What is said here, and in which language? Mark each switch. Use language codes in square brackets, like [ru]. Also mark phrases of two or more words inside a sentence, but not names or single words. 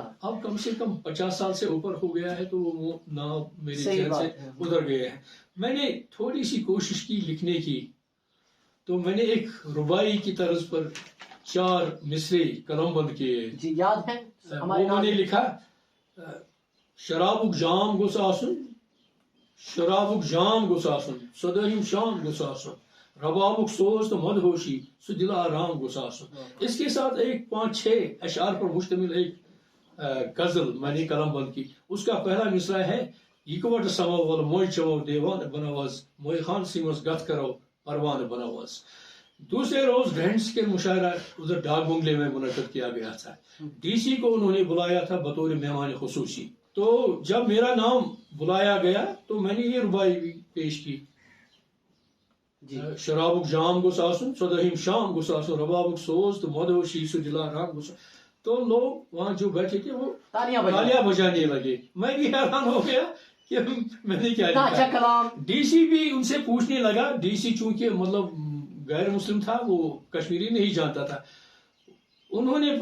[ur] اب کم سے کم 50 سال سے اوپر ہو گیا ہے، تو وہ نام میرے صحیح ذہن سے بات ہے۔ ادھر گئے ہیں۔ میں نے تھوڑی سی کوشش کی لکھنے کی، تو میں نے ایک ربائی کی طرز پر 4 مصرے قلم بند کیے، جی یاد ہے ہمارے وہ میں نے لکھا [ks] شرابک جام گوس آسن، شرابک جام گوس آسن، صدہم شام گوس آسن، ربابک سوز تو مدہوشی سو دل آرام گوس آسن۔ [ur] اس کے ساتھ ایک 5-6 اشعار پر مشتمل ایک غزل میں نے قلم بند کی، اس کا پہلا مصرع ہے [ks] یکوٹ سمو ول موئی چمو دیوان بنواز موئی خان سیمس گت کرو پروان بنواز۔ [ur] دوسرے روز گرینڈ اسکیل مشاعرہ ادھر ڈاک بنگلے میں منعقد کیا گیا تھا، ڈی سی کو انہوں نے بلایا تھا بطور مہمان خصوصی، تو جب میرا نام بلایا گیا تو میں نے یہ ربائی بھی پیش کی، [ks] شرابک جام گوس آسن، صدہم شام گوس آسن، ربابک سوز تو مدہوشی سو دلا رام گوس، [ur] تو لوگ وہاں جو بیٹھے تھے وہ تالیاں بجانے لگے، میں بھی حیران ہو گیا کہ میں نے کیا لکھا۔ ڈی سی بھی ان سے پوچھنے لگا، ڈی سی چونکہ مطلب غیر مسلم تھا، وہ کشمیری نہیں جانتا تھا، انہوں نے